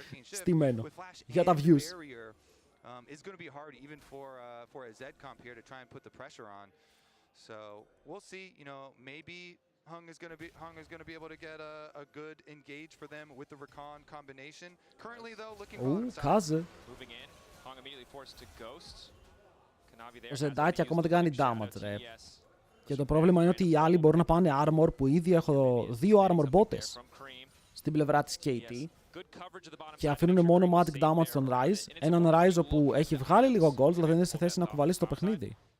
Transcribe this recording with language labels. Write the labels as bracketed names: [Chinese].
[Greek] Στημένο. Για τα views. [English] Is going to be hard even for a Z comp here to try and put the pressure on. So we'll see. You know, maybe Hung is going to be able to get a good engage for them with the Rakan combination. Currently though, looking Kaze. Moving in, Hung immediately forced to ghost. Kanavi there. [Greek] Ο Ζεντάκι ακόμα δεν κάνει damage, ρε. Και το πρόβλημα είναι ότι οι άλλοι μπορούν να πάνε armor, που ήδη έχω 2 armor botes στην πλευρά της KT. Και αφήνουν μόνο magic damage στον Ryze. Έναν Ryze που έχει βγάλει λίγο gold, αλλά δεν είναι σε θέση να κουβαλήσει το παιχνίδι.